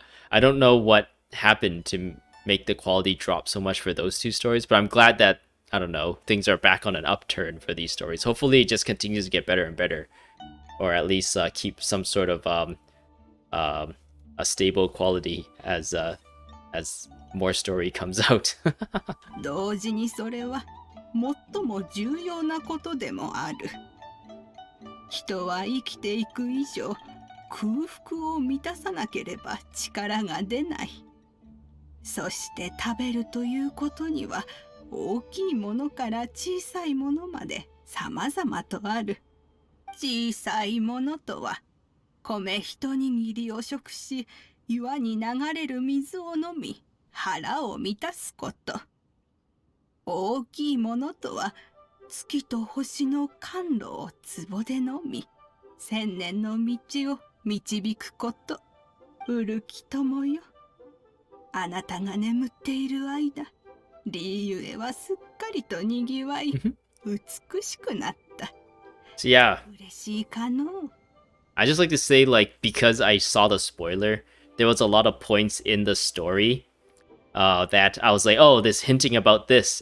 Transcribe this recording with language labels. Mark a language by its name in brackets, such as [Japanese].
[English] I don't know what happened to make the quality drop so much for those two stories, but I'm glad that I don't know things are back on an upturn for these stories. Hopefully, it just continues to get better and better, or at least keep some sort of a stable quality as more story comes out. [Japanese] 同時にそれは最も重要なことでもある。人は生きていく以上、空腹を満たさなければ力が出ない。そして食べるということには、大きいものから小さいものまで様々とある。小さいものとは、米一握りを食し、岩に流れる水を飲み、腹を満たすこと。大きいものとは、月と星の甘露を壺で飲み、千年の道を導くこと。古き友よ。あなたが眠っている間、リーユエはすっかりとにぎわい、美しくなった。 [English] So yeah, [Japanese] 嬉しいかのう。 [English] I just like to say, like, because I saw the spoiler, there was a lot of points in the story that I was like, oh, this hinting about this.